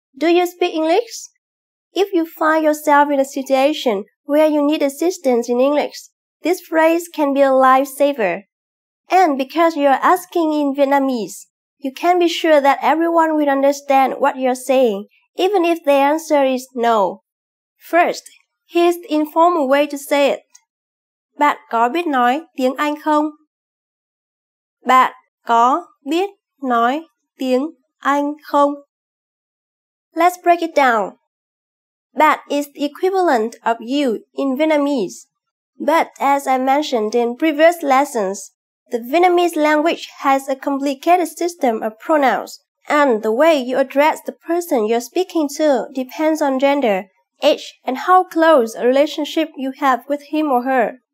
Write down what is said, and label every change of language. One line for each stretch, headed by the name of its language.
English: Do you speak English? If you find yourself in a situation where you need assistance in English, this phrase can be a lifesaver. And because you are asking in Vietnamese, you can be sure that everyone will understand what you're saying, even if the answer is no. First, here's the informal way to say it.
Vietnamese: Bạn có biết nói tiếng Anh không? Bạn có biết nói tiếng Anh không?
English: Let's break it down. Bạn is the equivalent of you in Vietnamese. But as I mentioned in previous lessons, the Vietnamese language has a complicated system of pronouns, and the way you address the person you're speaking to depends on gender, age, and how close a relationship you have with him or her.